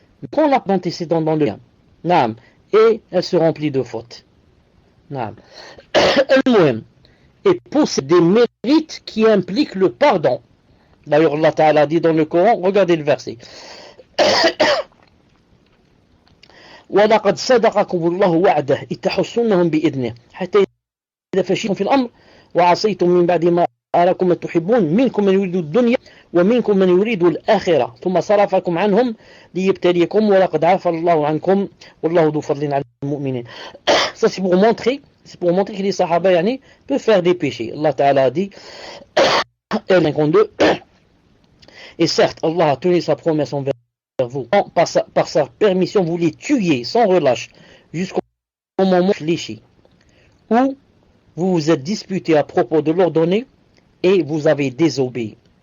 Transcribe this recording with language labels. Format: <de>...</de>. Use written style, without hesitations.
<fr>Quand on a d'antécédents dans le bien, naam, et elle se remplit de fautes. Naam. Et possède des mérites qui impliquent le pardon. D'ailleurs, Allah Ta'ala dit dans le Coran, regardez le verset.</fr> <ar>وَلَقَدْ صَدَقَكُمُ اللَّهُ وَعْدَهُ إِذْ تَحُسُّونَهُم بِإِذْنِهِ حَتَّى إِذَا فَشِلْتُمْ فِي الْأَمْرِ وَعَصَيْتُم مِّن بَعْدِ مَا أَرَاكُم مَّا تُحِبُّونَ مِنكُم مَّن يُرِيدُ الدُّنْيَا ومنكم من يريد الآخرة ثم صرفكم عنهم ليبتليكم ولقد عفا الله عنكم والله ذو فضل على المؤمنين.</ar> <fr>Ça c'est pour montrer que les Sahaba peuvent faire des péchés. Allah Ta'ala a dit et certes Allah a tenu sa promesse envers vous. Par sa permission vous les tuez sans relâche jusqu'au moment fléchi où vous vous êtes disputé à propos de l'ordonné et vous avez désobéi.</fr>